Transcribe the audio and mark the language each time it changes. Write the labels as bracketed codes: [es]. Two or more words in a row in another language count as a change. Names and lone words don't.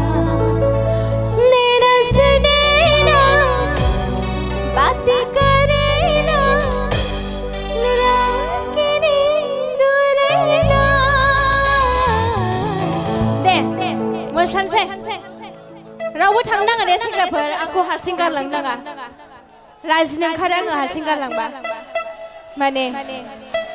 [hi] नैना से नैना बातें करेला रात की नींद उड़ेला [brx] दे मोसानोसै रावबो थांनो नाङा दे सेंग्राफोर आंखौ हारसिं गारलांनो नाङा लाजिनो ओंखारो आङो हारसिं गारलांबा माने